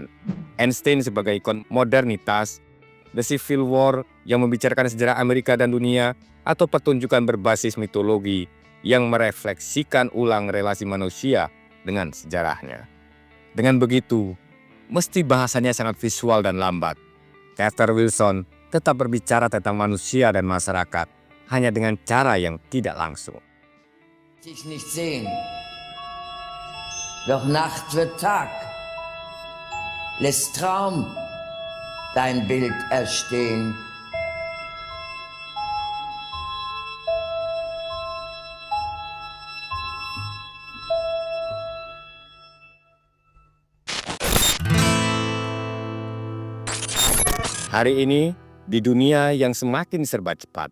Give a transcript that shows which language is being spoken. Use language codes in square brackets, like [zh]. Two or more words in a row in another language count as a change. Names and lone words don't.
[id] Einstein sebagai ikon modernitas, The Civil War yang membicarakan sejarah Amerika dan dunia, atau pertunjukan berbasis mitologi yang merefleksikan ulang relasi manusia dengan sejarahnya. Dengan begitu, meski bahasanya sangat visual dan lambat, teater Wilson tetap berbicara tentang manusia dan masyarakat, hanya dengan cara yang tidak langsung. [de] Dich nicht sehen. Doch Nacht wird Tag, lässt Traum dein Bild erstehen. [id] Hari ini, di dunia yang semakin serba cepat,